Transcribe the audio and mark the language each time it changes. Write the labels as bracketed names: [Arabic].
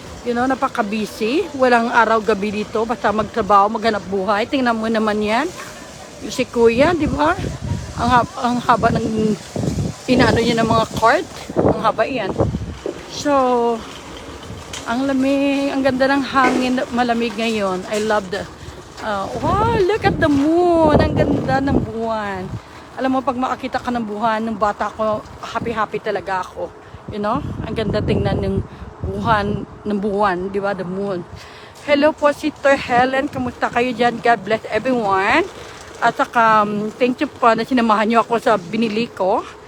[English] You know, [Filipino] napaka-busy. Walang araw-gabi dito. Basta magtrabaho, maghanap buhay. Tingnan mo naman yan. Yung si Kuya, di ba? Ang haba ng inaano niya ng mga cart. Ang haba yan. So, ang lamig, ang ganda ng hangin, malamig ngayon. [English] I love the, wow, look at the moon. [Filipino] Ang ganda ng buwan. Alam mo, pag makakita ka ng buwan, ng bata ko, [English] happy-happy [Filipino] talaga ako. [English] You know? [Filipino] Ang ganda tingnan ng buwan, di ba? [English] The moon. Hello [Filipino] po, Sister Helen. Kamusta kayo dyan? [English] God bless everyone. [Filipino] At saka, [English] thank you [Filipino] po na sinamahan niyo ako sa binili ko.